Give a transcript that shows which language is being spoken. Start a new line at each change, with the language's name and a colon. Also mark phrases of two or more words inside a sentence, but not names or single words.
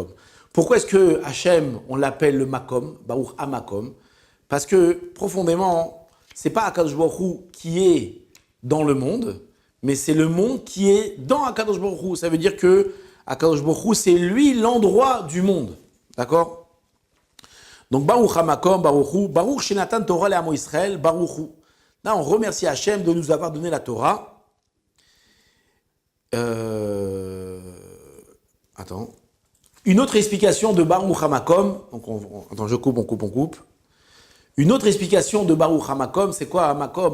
French: Pourquoi est-ce que Hachem, on l'appelle le Makom,
Hebrew: ברוך המקום?
French: Parce que profondément, c'est pas
Hebrew: הקדוש ברוך הוא
French: qui est dans le monde, mais c'est le monde qui est dans Akadosh Baruch Hu. Ça veut dire que
Hebrew: הקדוש ברוך הוא,
French: c'est lui l'endroit du monde. D'accord? Donc,
Hebrew: ברוך המקום ברוך הוא ברוך שנתן תורה לעמו ישראל ברוך הוא.
French: Là, on remercie Hachem de nous avoir donné la Torah. Attends. Une autre explication de
Hebrew: ברוך המקום.
French: Donc, attends, je coupe, on coupe. Une autre explication de
Hebrew: ברוך המקום,
French: c'est quoi Makom?